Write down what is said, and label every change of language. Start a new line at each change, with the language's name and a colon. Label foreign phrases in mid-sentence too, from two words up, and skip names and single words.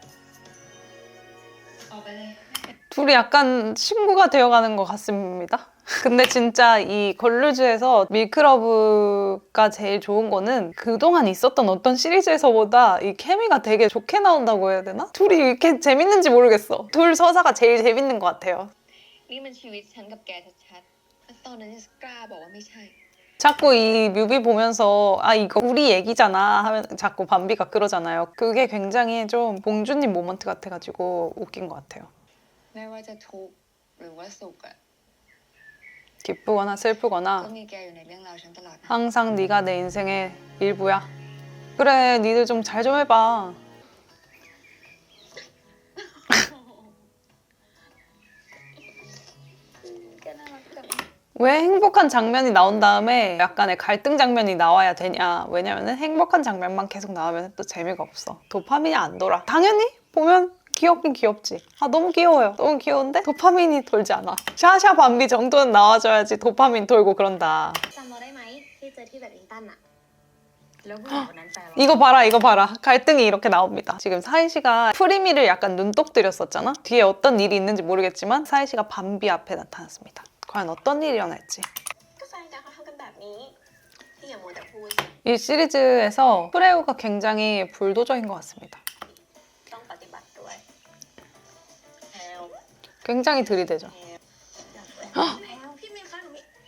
Thai: ออกไปเลย
Korean: 둘이 약간 친구가 되어가는 것 같습니다. 근데 진짜 이 걸루즈에서 밀크러브가 제일 좋은 거는 그동안 있었던 어떤 시리즈에서보다 이 케미가 되게 좋게 나온다고 해야 되나? 둘이 이렇게 재밌는지 모르겠어. 둘 서사가 제일 재밌는 것 같아요.
Thai: นี่มันชีวิตฉันกับแกชัดๆตอนนั้นฉันกล้าบอกว่าไม่ใช่
Korean: 자꾸 이 뮤비 보면서 아 이거 우리 얘기잖아 하면 자꾸 밤비가 그러잖아요. 그게 굉장히 좀 봉준님 모먼트 같아가지고 웃긴 것 같아요.
Thai: ไม่ว่าจะทุกข์หรือว่าสุขอะ
Korean: 기쁘거나
Thai: ก็
Korean: 슬프거나
Thai: มีแกอยู่ในเรื่องราวฉันตลอดนะ
Korean: 항상 네가 내 인생의 일부야. 그래 니들 좀 잘 좀 해봐. 왜 행복한 장면이 나온 다음에 약간의 갈등 장면이 나와야 되냐. 왜냐면은 행복한 장면만 계속 나오면 또 재미가 없어. 도파민이 안 돌아. 당연히 보면 귀엽긴 귀엽지. 아 너무 귀여워요. 너무 귀여운데 도파민이 돌지 않아. 샤샤 밤비 정도는 나와줘야지 도파민 돌고 그런다.
Thai: จำเราได้ไหมที่เจอที่แบดมินตันอะแล้วผู้หญิงคนนั้นแฟนเรา
Korean: 이거 봐라 이거 봐라. 갈등이 이렇게 나옵니다. 지금 사이 씨가 프리미를 약간 눈독 들였었잖아. 뒤에 어떤 일이 있는지 모르겠지만 사이 씨가 밤비 앞에 나타났습니다. 과연 어떤 일이 일어날지.
Thai: ก็แฟนกันเขาทำกันแบบนี้ที่อย่ามัวแต่พูด
Korean: 이 시리즈에서 프레우가 굉장히 불도저인 것 같습니다.
Thai: ต้องปฏิบัติด้วยแพลว
Korean: 굉장히 들이대죠.
Thai: แพลวพี่เมย์คะหนูมี